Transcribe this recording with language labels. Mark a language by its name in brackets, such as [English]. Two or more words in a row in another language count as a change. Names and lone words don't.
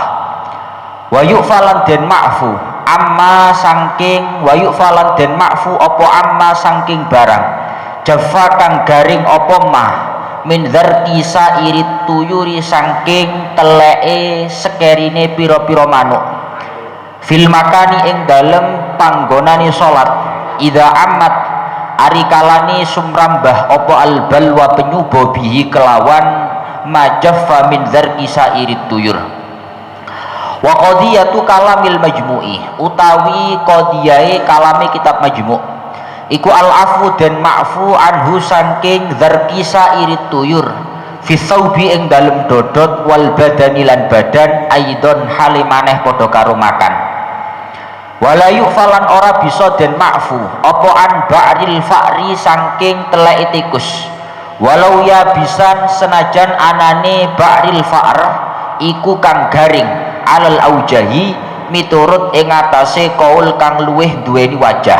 [Javanese] Wa yu'falan den ma'fu amma saking wa yu'falan den ma'fu apa amma saking barang jaffa kang garing apa [Arabic] ما من ذرق سائر الطيور [Javanese] saking teleke sekerine pira-pira manuk [Arabic] في المكان [Javanese] ing dalem panggonane salat [Arabic] إذا عمت [Javanese] ari kalani sumrambah apa albalwa penyuba bihi kelawan [Arabic] ما جف من ذرق سائر الطيور. وقضية كلام المجموع [Javanese] utawi qadiyae kalame kitab majmu' iku al-afu dan ma'fu anhu saking [Arabic] ذرق سائر الطيور في ثوب [Javanese] ing dalem dodot wal badani lan badan aidon hale maneh padha karo makan. [Arabic] ولا يعفى [Javanese] ora bisa den ma'fu apa [Arabic] عن بعر الفأر [Javanese] saking teleke tikus [Arabic] ولو يابسا [Javanese] senajan anane [Arabic] بعر الفأر [Javanese] iku kang garing [Arabic] على الأوجه [Javanese] miturut ing atase kaul kang luweh duweni wajah.